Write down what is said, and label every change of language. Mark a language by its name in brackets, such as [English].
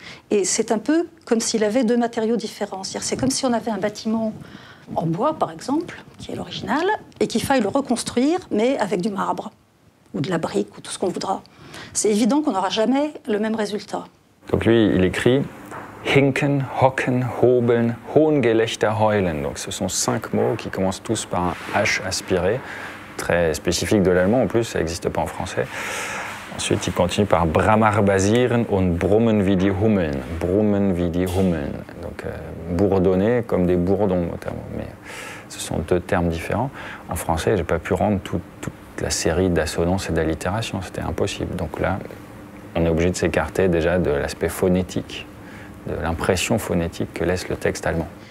[French] Et c'est un peu comme s'il avait deux matériaux différents. C'est comme si on avait un bâtiment en bois, par exemple, qui est l'original, et qu'il faille le reconstruire, mais avec du marbre, ou de la brique, ou tout ce qu'on voudra. C'est évident qu'on n'aura jamais le même résultat. Donc lui, il écrit [German] Hinken, hocken, hobeln, Hohngelächter, heulen. [French] Donc ce sont 5 mots qui commencent tous par un H aspiré, très spécifique de l'allemand en plus, ça n'existe pas en français. Ensuite, il continue par [German] Bramarbasieren und brummen wie die Hummeln. Brummen wie die Hummeln. [French] Donc bourdonner comme des bourdons notamment. Mais ce sont 2 termes différents. En français, je n'ai pas pu rendre toute la série d'assonances et d'allitérations, c'était impossible. Donc là, on est obligé de s'écarter déjà de l'aspect phonétique, de l'impression phonétique que laisse le texte allemand.